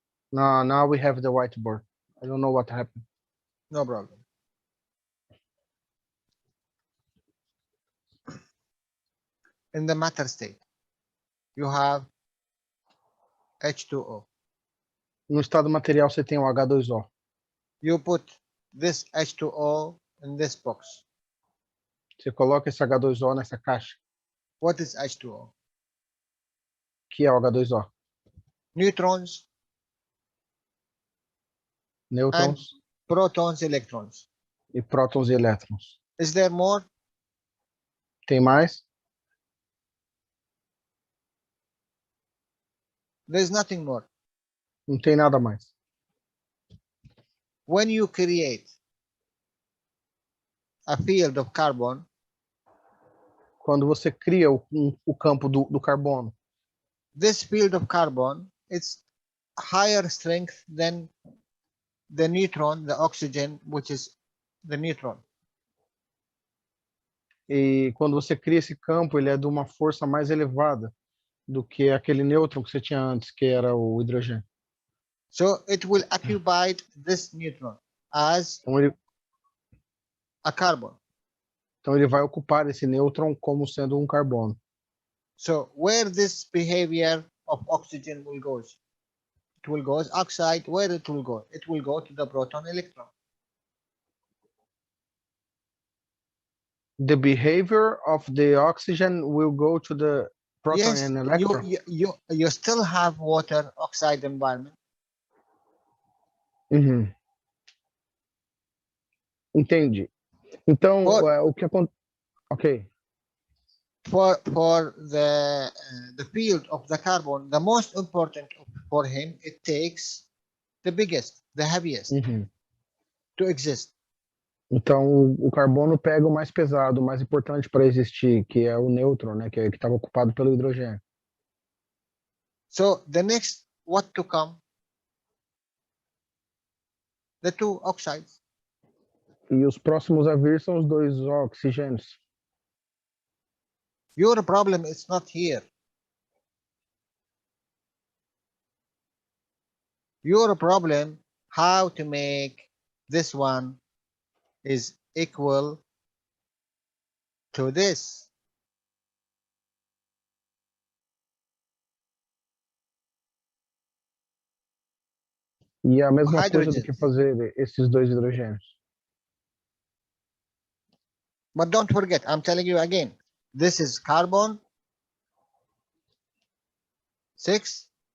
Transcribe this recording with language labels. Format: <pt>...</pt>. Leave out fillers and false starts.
<en>No, now we have the whiteboard. I don't know what happened. No problem. In the matter state, you have H2O.</en> <pt>No estado material você tem o H2O.</pt> <en>You put this H2O in this box.</en> <pt>Você coloca esse H2O nessa caixa.</pt> <en>What is H2O?</en> <pt>Que é o H2O?</pt> <en>Neutrons,</en> <pt>Nêutrons</pt> <en>protons, electrons.</en> <pt>e prótons e elétrons.</pt> <en>Is there more?</en> <pt>Tem mais?</pt> <en>There's nothing more.</en> <pt>Não tem nada mais.</pt> <en>When you create a field of carbon,</en> <pt>quando você cria o campo do carbono,</pt> <en>this field of carbon is higher strength than the neutron, the oxygen, which is the neutron.</en> <pt>e quando você cria esse campo, ele é de uma força mais elevada do que aquele nêutron que você tinha antes, que era o hidrogênio.</pt> <en>So it will occupy this neutron as a carbon.</en> <pt>Então ele vai ocupar esse nêutron como sendo um carbono.</pt> <en>So where this behavior of oxygen will go? It will go as oxide. Where it will go? It will go to the proton electron. The behavior of the oxygen will go to the proton Yes, and electron. you still have water oxide environment. Uhum.</en> <pt>Entendi. Então, o que acontece... Ok.</pt> <en>For the field of the carbon, the most important for him, it takes the biggest, the heaviest Uhum. to exist.</en> <pt>Então, o carbono pega o mais pesado, o mais importante para existir, que é o nêutron, né, que estava ocupado pelo hidrogênio.</pt> <en>So the next, what to come? The two oxides.</en> <pt>E os próximos a vir são os dois oxigênios.</pt> <en>Your problem is not here. Your problem, how to make this one is equal to this.</en> <pt>E é a mesma coisa do</pt> <en>Hydrogens.</en> <pt>que fazer esses dois hidrogênios.</pt> <en>But don't forget, I'm telling you again, this is carbon 6.</en>